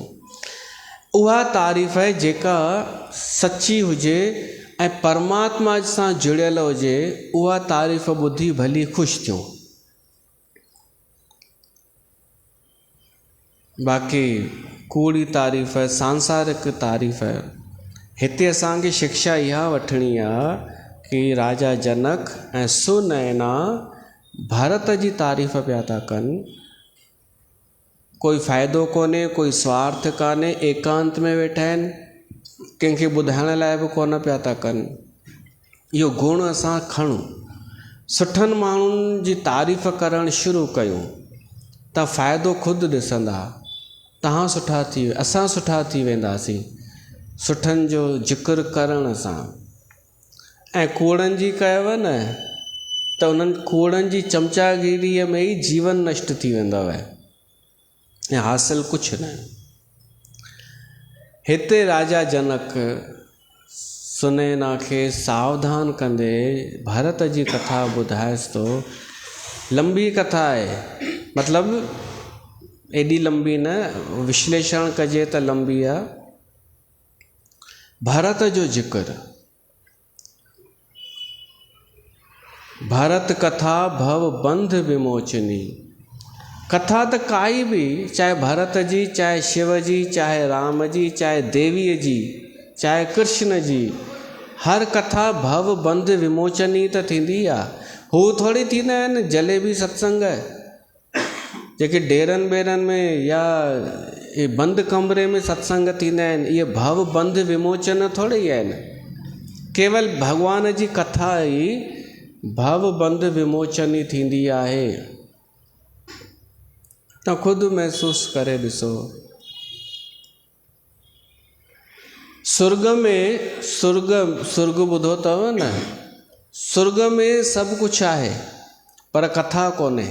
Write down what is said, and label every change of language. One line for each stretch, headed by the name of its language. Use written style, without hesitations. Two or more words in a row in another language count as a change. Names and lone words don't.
Sindhi: उहा तारीफ़ जेका सची हुजे ऐं परमात्मा सां जुड़ियल हुजे, उहा तारीफ़ ॿुधी भली ख़ुशि थियूं। बाक़ी कूड़ी तारीफ़, सांसारिक तारीफ़, हिते असांखे शिक्षा इहा वठणी आहे कि राजा जनक ऐं सुनैना भारत जी तारीफ़ पिया था कनि। कोई फ़ाइदो कोन्हे, कोई स्वार्थ कान्हे, एकांत में वेठा आहिनि, कंहिंखे ॿुधाइण लाइ बि कोन पिया था कनि। इहो गुण असां खणूं, सुठनि माण्हुनि जी तारीफ़ करणु शुरू कयूं त फ़ाइदो ख़ुदि ॾिसंदा। तव्हां सुठा थी, असां सुठा थी वेंदासीं सुठनि जो ज़िक्र करण सां। ऐं कूड़नि जी कयव न त उन्हनि कूड़नि जी चमचागिरीअ में ई जीवन नष्ट थी वेंदव ऐं हासिल कुझु न। हिते राजा जनक सुनैना खे सावधान कंदे भरत जी कथा ॿुधाएसि थो। लंबी कथा आहे, मतिलबु एॾी लंबी न, विश्लेषण कजे त लंबी आहे। भरत जो ज़िक्र, भरत कथा भव बंध विमोचनी। कथा त काई बि, चाहे भरत जी, चाहे शिव जी, चाहे राम जी, चाहे देवीअ जी, चाहे कृष्ण जी, हर कथा भव बंध विमोचनी त थींदी आहे। हू थोरी थींदा आहिनि जलेबी सत्संग जेके डेरनि बेरनि में या बंदि कमरे में सत्संग थींदा आहिनि। इहे भव बंध विमोचन थोरे ई आहिनि। केवल भॻवान जी कथा ई भव बंध विमोचनी थींदी आहे। त ख़ुदि महसूसु करे ॾिसो। सुर्ग में, सुर्ग ॿुधो अथव न, सुर्ग में सभु कुझु आहे पर कथा कोन्हे।